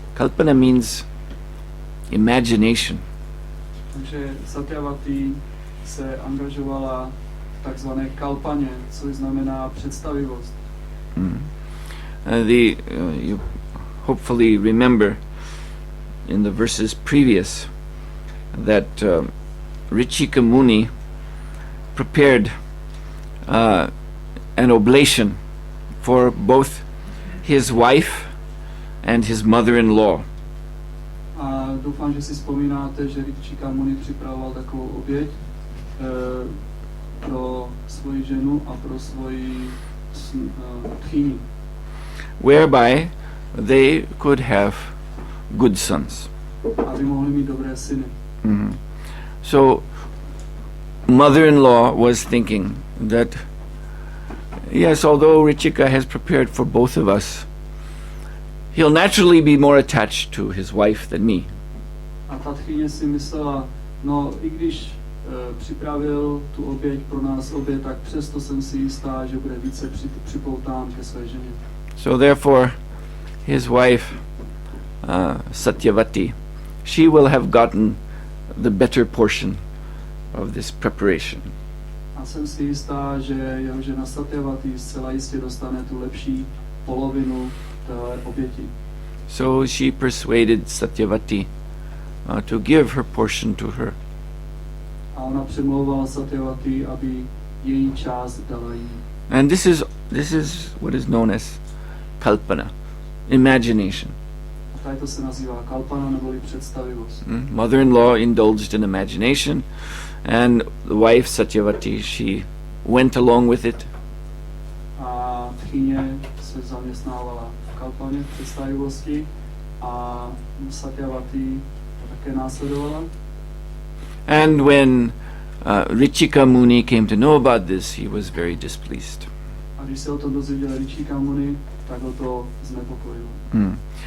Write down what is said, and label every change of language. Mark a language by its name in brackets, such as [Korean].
[English] Kalpana means imagination. [Czech] Takže Satyavati se angažovala v takzvané kalpaně, což znamená představivost. [English] You hopefully remember in the verses previous that Ričika Muni prepared an oblation for both his wife and his mother-in-law. [Czech] A doufám, že si vzpomínáte, že Ričika Muni připravoval takovou oběť pro svoji ženu a pro svoji tchýni. [English] Whereby they could have good sons. [Czech] Aby mohli mít dobré syny. [English] So mother-in-law was thinking that yes, although Ričika has prepared for both of us, he'll naturally be more attached to his wife than me. [Czech] A ta tchýně si myslela, no i když připravil tu oběť pro nás obě, tak přesto jsem si jistá, že bude více připoután ke své ženě. [English] So therefore, his wife, Satyavati, she will have gotten the better portion of this preparation. [Czech] A jsem si jistá, že jeho žena Satyavati zcela jistě dostane tu lepší polovinu té oběti. [English] So she persuaded Satyavati to give her portion to her. [Czech] A ona přemlouvala Satyavati, aby její část dala jí. [English] And this is what is known as kalpana, imagination. [Czech] A tady to se nazývá kalpana neboli představivost. [English] Mother-in-law indulged in imagination, and the wife Satyavati, she went along with it. [Czech] A tchýně se zaměstnávala v kalpaně, v představivosti, a Satyavati to také následovala. [English] And when Richika Muni came to know about this, he was very displeased. [Czech] A když se o tom dozvěděl Richika Muni, tak ho to znepokojilo.